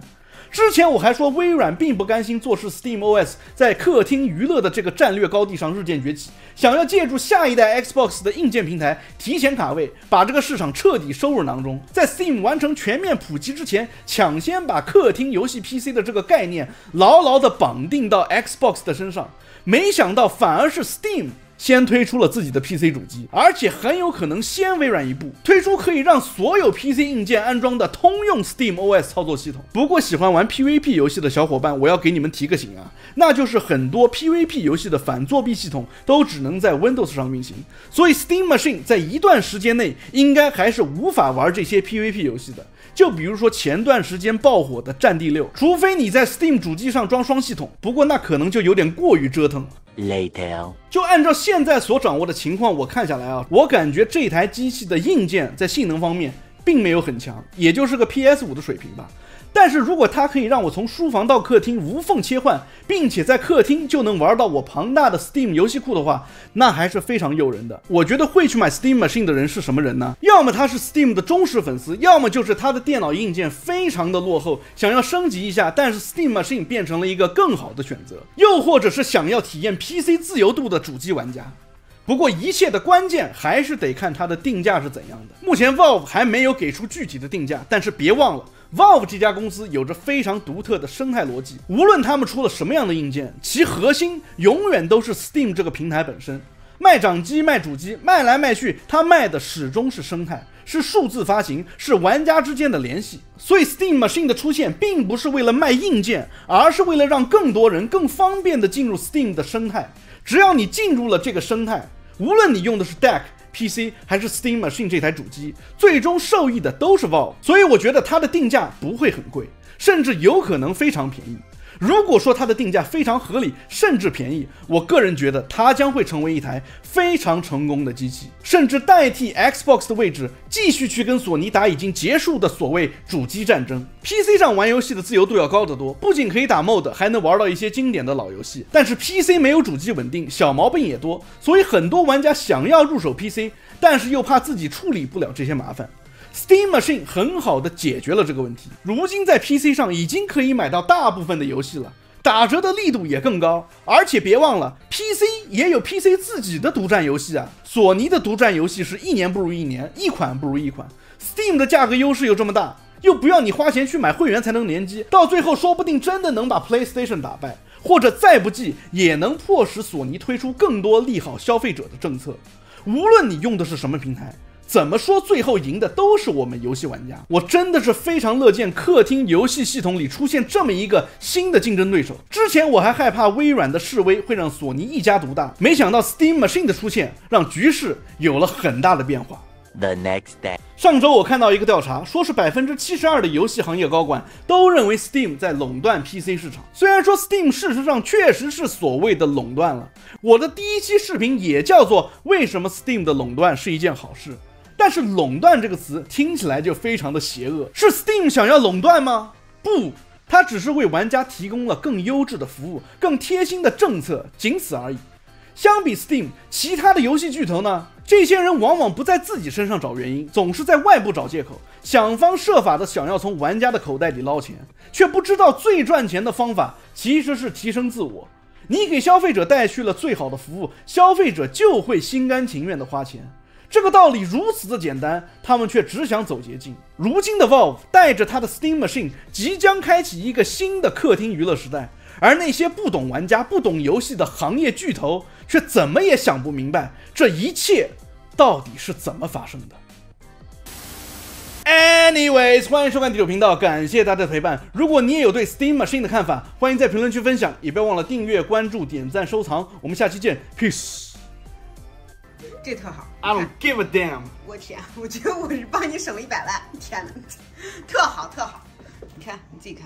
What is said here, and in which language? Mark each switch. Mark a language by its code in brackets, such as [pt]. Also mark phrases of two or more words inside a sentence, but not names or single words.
[zh] 之前我還說微軟並不甘心坐視 SteamOS 在客廳娛樂的這個戰略高地上日漸崛起，想要借助下一代 Xbox 的硬件平台提前卡位，把這個市場徹底收入囊中，在 Steam 完成全面普及之前，搶先把客廳遊戲 PC 的這個概念牢牢地綁定到 Xbox 的身上。沒想到反而是 Steam先推出了自己的 PC 主機，而且很有可能先微軟一步推出可以讓所有 PC 硬件安裝的通用 SteamOS 操作系統。不过喜歡玩 PVP 遊戲的小夥伴，我要給你們提個醒啊，那就是很多 PVP 遊戲的反作弊系統都只能在 Windows 上運行，所以 Steam Machine 在一段時間內應該還是無法玩這些 PVP 遊戲的。就比如說前段時間爆火的《戰地6》，除非你在 Steam 主機上裝雙系統，不過那可能就有點過於折騰了。 [en] Later. [zh] 就按照現在所掌握的情況，我看下來啊，我感覺這台機器的硬件在性能方面並沒有很強，也就是個 PS5 的水平吧。但是如果它可以讓我從書房到客廳無縫切換，並且在客廳就能玩到我龐大的 Steam 遊戲庫的話，那還是非常誘人的。我覺得會去買 Steam Machine 的人是什麼人呢？要麼他是 Steam 的忠實粉絲，要麼就是他的電腦硬件非常的落後，想要升級一下，但是 Steam Machine 變成了一個更好的選擇，又或者是想要體驗 PC 自由度的主機玩家。不過一切的關鍵還是得看它的定價是怎樣的。目前 Valve 還沒有給出具體的定價，但是別忘了 Valve 這家公司有着非常獨特的生態邏輯，無論他們出了什麼樣的硬件，其核心永遠都是 Steam 這個平台本身。賣掌機賣主機賣來賣去，它賣的始終是生態，是數字發行，是玩家之間的聯繫。所以 Steam Machine 的出現並不是為了賣硬件，而是為了讓更多人更方便的進入 Steam 的生態。只要你進入了這個生態，無論你用的是 Deck、PC 還是 Steam Machine 這台主機，最終受益的都是 Valve。所以我覺得它的定價不會很貴，甚至有可能非常便宜。如果說它的定價非常合理，甚至便宜，我個人覺得它將会成為一台非常成功的機器，甚至代替 Xbox 的位置，繼續去跟索尼打已經結束的所謂主機戰爭。PC 上玩遊戲的自由度要高得多，不僅可以打 mod，還能玩到一些經典的老遊戲。但是 PC 沒有主機穩定，小毛病也多，所以很多玩家想要入手 PC， 但是又怕自己處理不了這些麻煩。 Steam Machine 很好的解決了這個問題。如今在 PC 上已經可以買到大部分的遊戲了，打折的力度也更高。而且別忘了 PC 也有 PC 自己的獨佔遊戲啊。索尼的獨佔遊戲是一年不如一年，一款不如一款。Steam 的價格優勢又這麼大，又不要你花錢去買會員才能聯機，到最後說不定真的能把 PlayStation 打敗，或者再不濟也能迫使索尼推出更多利好消費者的政策。無論你用的是什麼平台，怎麼說最後贏的都是我們遊戲玩家。我真的是非常樂見客廳遊戲系統裡出現這麼一個新的競爭对手。之前我還害怕微軟的示威會讓索尼一家獨大，沒想到 Steam Machine 的出現讓局勢有了很大的變化。 [en] The next day， [zh] 上周我看到一個調查，說是72%的遊戲行業高管都認為 Steam 在壟斷 PC 市場。雖然說 Steam 事實上確實是所謂的壟斷了，我的第一期視頻也叫做為什麼 Steam 的壟斷是一件好事，但是壟斷這個詞聽起來就非常的邪惡。是 Steam 想要壟斷嗎？不，它只是為玩家提供了更優質的服務，更貼心的政策，僅此而已。相比 Steam， 其他的遊戏巨頭呢？這些人往往不在自己身上找原因，总是在外部找借口，想方設法的想要从玩家的口袋裡撈錢，卻不知道最賺錢的方法其實是提升自我。你給消費者帶去了最好的服務，消費者就會心甘情願的花錢。這個道理如此的簡單，他們卻只想走捷徑。如今的 Valve 帶着他的 Steam Machine 即將開啟一個新的客廳娛樂時代，而那些不懂玩家、不懂遊戲的行業巨頭卻怎麼也想不明白這一切到底是怎麼發生的。Anyways， 歡迎收看第9頻道，感謝大家的陪伴。如果你也有對 Steam Machine 的看法，歡迎在評論區分享，也不要忘了訂閱、關注、點讚、收藏。我們下期見 ，Peace。這特好 [en] I don't give a damn。 [zh] 我天，我覺得我是幫你省了100萬，天哪，特好特好，你看你自己看。